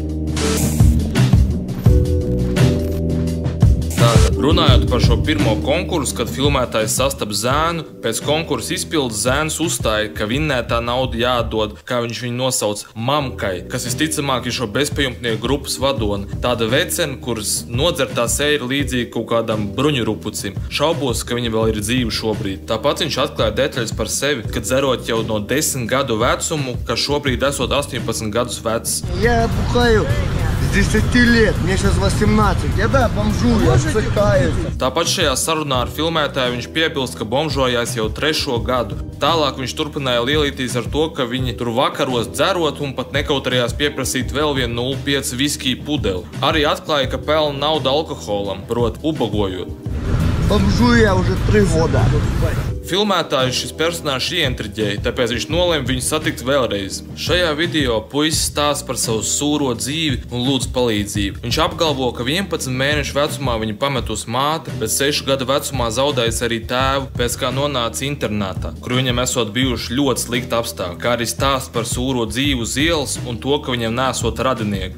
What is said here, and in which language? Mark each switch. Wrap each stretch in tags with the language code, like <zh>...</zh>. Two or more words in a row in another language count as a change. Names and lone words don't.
<lv>Runājot par šo pirmo konkursu, kad filmētājs sastap zēnu, pēc konkursa izpildes zēns uzstāja, ka vinnētā nauda jāatdod, kā viņš viņu nosauc, mamkai, kas visticamāk ir šo bezpajumtnieku grupas vadone. Tāda vecena, kuras nodzertā seja ir līdzīga kaut kādam bruņurupucim. Šaubos, ka viņa vēl ir dzīva šobrīd. Tāpat viņš atklāja detaļas par sevi, kad dzerot jau no 10 gadu vecumu, ka šobrīd esot 18 gadus vecs.</lv> <ru>Я бухаю с 10 лет, мне сейчас 18. Я да, бомжую, я цикаюсь.</ru> <lv>Tāpat šajā sarunā ar filmētāju viņš piebilst, ka bomžojās jau 3. gadu. Tālāk viņš turpināja lielīties ar to, ka viņi tur vakaros dzerot un pat nekautrējās pieprasīt vēl vienu 0,5 viskiju pudeli. Arī atklāja, ka pelna naudu alkoholam, proti ubagojot.</lv> <ru>Бомжую я уже 3 года.</ru> <lv>Filmētāju šis personāžs ieintriģēja, tāpēc viņš nolēma viņu satikt vēlreiz. Šajā video puisis stāsta par savu sūro dzīvi un lūdz palīdzību. Viņš apgalvo, ka 11 mēnešu vecumā viņa pametus māte, bet 6 gadu vecumā zaudējis arī tēvu, pēc kā nonāca internātā, kur viņam esot bijuši ļoti slikti apstākļi, kā arī stāsta par sūro dzīvi uz ielas un to, ka viņam nesot radinieki.</lv>